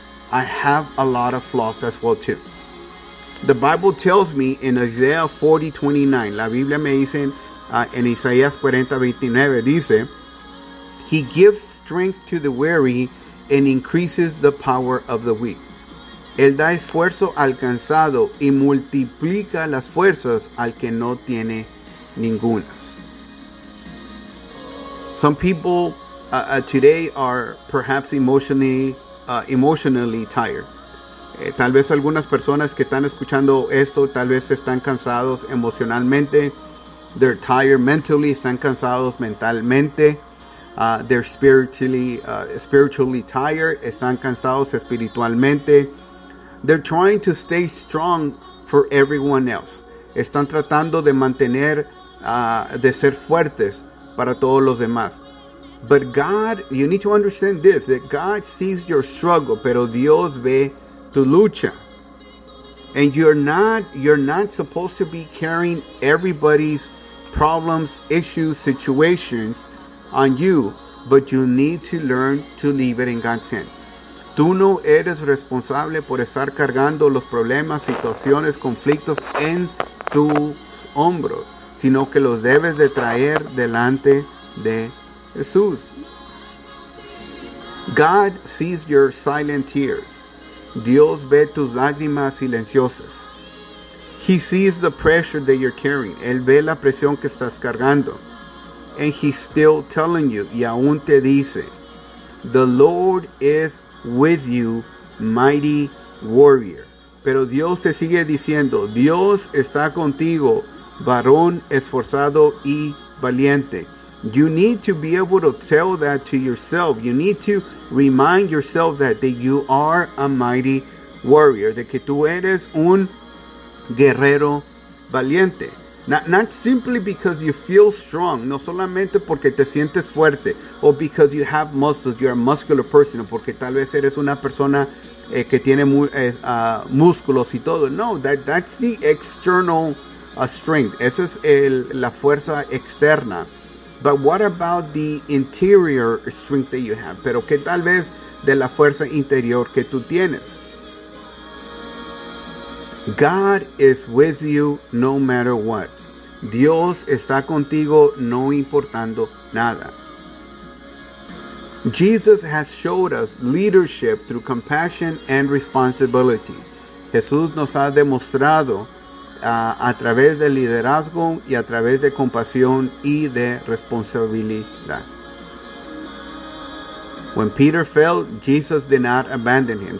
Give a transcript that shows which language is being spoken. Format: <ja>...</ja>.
<en>I have a lot of flaws as well too. The Bible tells me in Isaiah 40:29,</en> <es>la Biblia me dice en Isaías 40:29, dice,</es> <en>He gives strength to the weary and increases the power of the weak.</en> <es>Él da esfuerzo al cansado y multiplica las fuerzas al que no tiene ningunas.</es> <en>Some people today are perhaps emotionally tired.</en> <es>Tal vez algunas personas que están escuchando esto, tal vez están cansados emocionalmente.</es> <en>They're tired mentally,</en> <es>están cansados mentalmente.</es> <en>They're spiritually tired,</en> <es>están cansados espiritualmente.</es> <en>They're trying to stay strong for everyone else.</en> <es>Están tratando de mantener, de ser fuertes para todos los demás.</es> <en>But God, you need to understand this, that God sees your struggle,</en> <es>pero Dios ve tu lucha.</es> <en>And you're not supposed to be carrying everybody's problems, issues, situations on you, but you need to learn to leave it in God's hand.</en> <es>Tú no eres responsable por estar cargando los problemas, situaciones, conflictos en tus hombros, sino que los debes de traer delante de Jesús.</es> <en>God sees your silent tears.</en> <es>Dios ve tus lágrimas silenciosas.</es> <en>He sees the pressure that you're carrying.</en> <es>Él ve la presión que estás cargando.</es> <en>And He's still telling you,</en> <es>y aún te dice,</es> <en>The Lord is with you, mighty warrior.</en> <es>Pero Dios te sigue diciendo, Dios está contigo, varón esforzado y valiente.</es> <en>You need to be able to tell that to yourself. You need to remind yourself that you are a mighty warrior,</en> <es>de que tú eres un guerrero valiente.</es> <en>Not simply because you feel strong,</en> <es>no solamente porque te sientes fuerte,</es> <en>or because you have muscles, you're a muscular person,</en> <es>porque tal vez eres una persona que tiene músculos y todo.</es> <en>No, that's the external strength.</en> <es>Eso es la fuerza externa.</es> <en>But what about the interior strength that you have?</en> <es>Pero qué tal vez de la fuerza interior que tú tienes?</es> <en>God is with you no matter what.</en> <es>Dios está contigo no importando nada.</es> <en>Jesus has showed us leadership through compassion and responsibility.</en> <es>Jesús nos ha demostrado a través de liderazgo y a través de compasión y de responsabilidad.</es> <en>When Peter fell, Jesus did not abandon him.</en>